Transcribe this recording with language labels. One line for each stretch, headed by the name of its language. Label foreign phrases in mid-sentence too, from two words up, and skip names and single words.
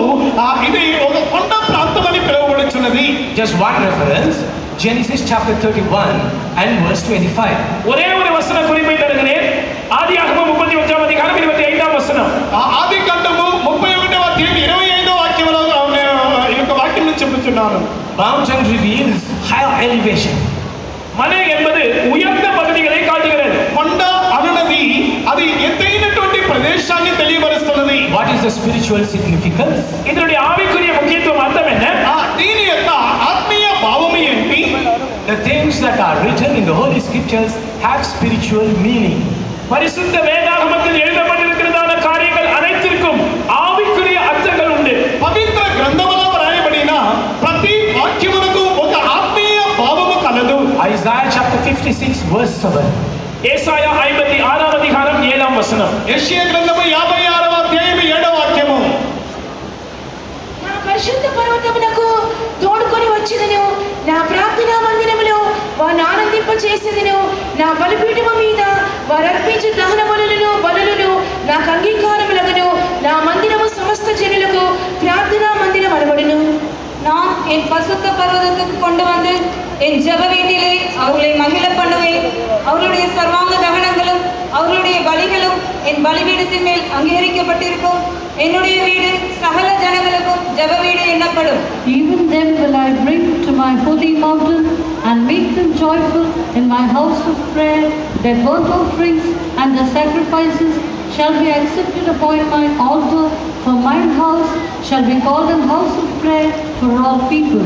Telugu: ఇది ఒక కొండ ప్రాంతం అని పిలువబడుచున్నది.
English: Just one reference, Genesis chapter 31 and verse 25.
Tamil: ஒரே ஒரு வசன குறிப்பை தருகிறேன். ஆதியாகமம் 31ஆம் அதிகாரம் 25ஆம் வசனம்.
Telugu: ఆదికాండము 31వ అధ్యాయం 25వ వాక్యంలో ఈ యొక్క వాక్యం చెప్పుచున్నాను.
English: Mountain reveals higher elevation.
Tamil: மலை என்பது உயர்ந்த பகுதிகளை காட்டுகிறது.
Telugu: కొండ అనునది అది ఎత్తైనటువంటి ప్రదేశాన్ని తెలియబరుస్తున్నది.
English: What is the spiritual significance?
Tamil: இதனுடைய ஆவிக்குரிய முக்கியத்துவம் அர்த்தம் என்ன?
Telugu: దీని యొక్క ఆత్మీయ భావము ఏంటి?
English: The things that are written in the Holy Scriptures have spiritual meaning.
Tamil: பரிசுத்த வேதாகமத்தில் எழுதப்பட்டிருக்கிறதான காரியங்கள் அனைத்திற்கும் ஆவிக்குரிய அர்த்தங்கள் உண்டு.
Telugu: పవిత్ర గ్రంథములో వ్రాయబడిన ప్రతి వాక్యమునకు ఒక ఆత్మీయ భావము కలదు.
English: Isaiah chapter 56 verse 7.
Tamil: ஏசாயா 56ஆம் அதிகாரம் 7ஆம் வசனம்.
Telugu: యెషయా గ్రంథము 56వ అధ్యాయం 7వ వాక్యము. నా పరిశుద్ధ పర్వతమునకు తోడుకొని వచ్చేదను, నా ప్రార్థనా మందిరములో వారిని ఆనందింప చేసేదను, నా బలిపీఠము మీద వారు అర్పించు దహన బలులను నాకు అంగీకారములగును, నా మందిరము సమస్త జనులకు ప్రార్థనా మందిరం అనబడును.
Tamil: நான் என் பசுத்த பர்வதத்துக்கு கொண்டு வந்து என் ஜெப வீட்டிலே அவர்களை மகிழ பண்ணுவேன். அவர்களுடைய சர்வாங்க தகனங்களும் அவர்களுடைய பலிகளும் என் பலிபீடத்தின் மேல் அங்கீகரிக்கப்பட்டிருக்கும். என்னுடைய வீடு சகல ஜனங்களுக்கும் ஜெப வீடு எண்ணப்படும்.
English: Even them will I bring to my holy mountain and make them joyful in my house of prayer. Their burnt offerings and their sacrifices shall be accepted upon my altar, for mine house shall be called a house of prayer for all people.